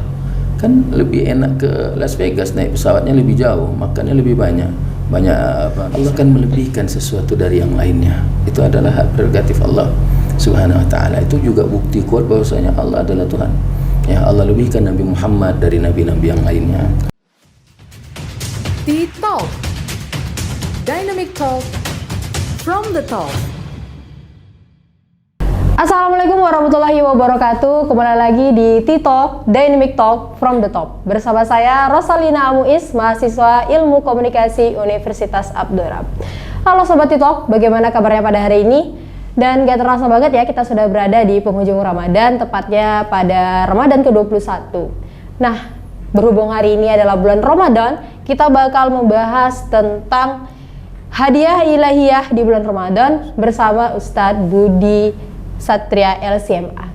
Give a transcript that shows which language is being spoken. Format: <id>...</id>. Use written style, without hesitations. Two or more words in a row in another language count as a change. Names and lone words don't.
<id>Kan lebih enak ke Las Vegas, naik pesawatnya lebih jauh, makannya lebih banyak. Allah kan melebihkan sesuatu dari yang lainnya. Itu adalah hak prerogatif</id> <ar>الله سبحانه وتعالى.</ar> <id>Itu juga bukti kuat bahwasanya Allah adalah Tuhan. Ya, Allah lebihkan Nabi Muhammad dari nabi-nabi yang lainnya. T-Talk, Dynamic Talk from the top.</id> <ar>السلام عليكم ورحمة الله وبركاته.</ar> <id>Kembali lagi di T-Talk, Dynamic Talk from the top. Bersama saya Rosalina Amuis, mahasiswa Ilmu Komunikasi Universitas Abdurrahman. Halo Sobat T-Talk, bagaimana kabarnya pada hari ini? Dan gak terasa banget ya, kita sudah berada di penghujung Ramadan, tepatnya pada Ramadan ke-21. Nah, berhubung hari ini adalah bulan Ramadan, kita bakal membahas tentang hadiah ilahiyah di bulan Ramadan bersama Ustadz Budi Satria LCMA.</id>